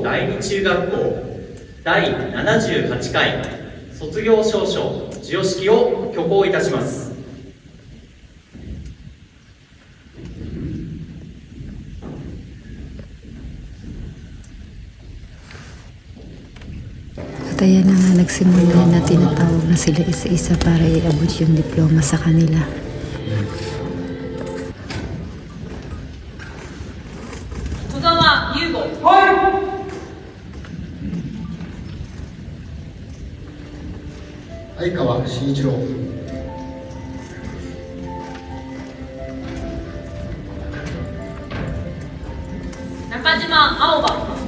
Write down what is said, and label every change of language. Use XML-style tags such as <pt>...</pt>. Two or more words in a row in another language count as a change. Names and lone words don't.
<ja>第二中学校第78回卒業証書授与式を挙行いたします。</ja> <tl>At ayan na nga, nagsimula na, tinatawag na sila isa-isa para iabot yung diploma sa kanila.</tl> <ja>相川慎一郎、中島青葉、</ja>